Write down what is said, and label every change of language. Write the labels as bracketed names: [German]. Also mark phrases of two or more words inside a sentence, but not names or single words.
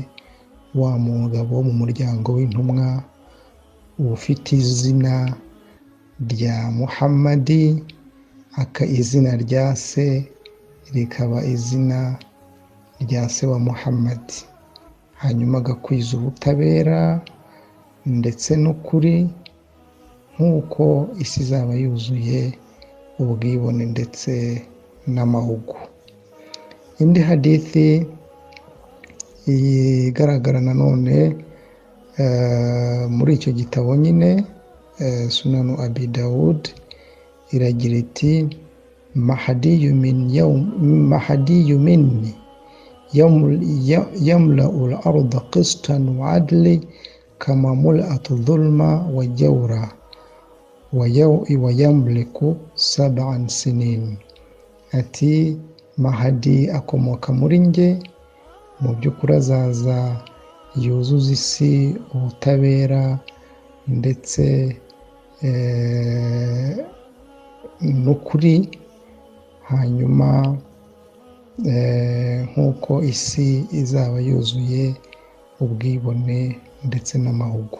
[Kinyarwanda] wa mugabo wo mu muryango w'intumwa ufite izina rya Muhammadi, izina rya se rikaba izina rya se wa Muhammadi, hanyuma agakwiza ubutabera ndetse n'ukuri, nk'uko isi izaba yuzuye ubwibone ndetse n'amahugu. Indi hadithi igaragara nanone muri icyo gitabo nyine Sunanu Abi Dawud iragira iti [Arabic] المهدي مني يملأ الأرض قسطا و عدلا كما ملئت ظلما و جورا و يملك 7 سنين. [Kinyarwanda] Ati Mahdi akomoka muri nge, mu by'ukuri azaza yuzuza isi ubutabera ndetse n'ukuri, hanyuma nk'uko isi izaba yuzuye ubwibone ndetse n'amahugu.